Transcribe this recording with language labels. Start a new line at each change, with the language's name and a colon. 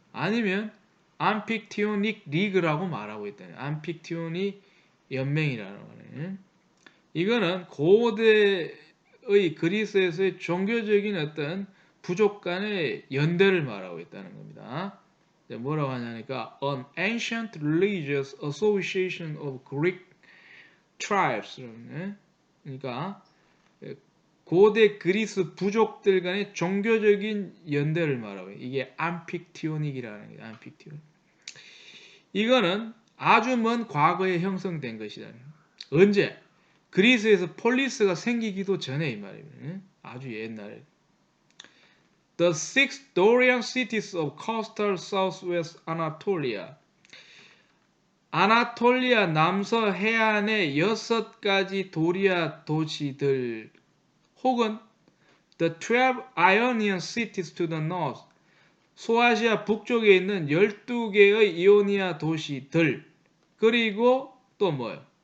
Korean: 아니면 암픽티오닉 리그라고 말하고 있다네. 암픽티오닉 연맹이라는 거네. 이거는 고대의 그리스에서의 종교적인 어떤 부족 간의 연대를 말하고 있다는 겁니다. 뭐라고 하냐니까
English: An ancient religious association of Greek tribes.
Korean: 그러니까 고대 그리스 부족들 간의 종교적인 연대를 말하고 이게 암픽티오닉이라는 게 암픽티오닉. 이거는 아주 먼 과거에 형성된 것이다. 언제? 그리스에서 폴리스가 생기기도 전에 이 말입니다. 아주 옛날에.
English: The six Dorian cities of coastal southwest Anatolia.
Korean: 아나톨리아 남서 해안의 6가지 도리아 도시들 혹은
English: The 12 Ionian cities to the north.
Korean: 소아시아 북쪽에 있는 12개의 이오니아 도시들 그리고 또 뭐요?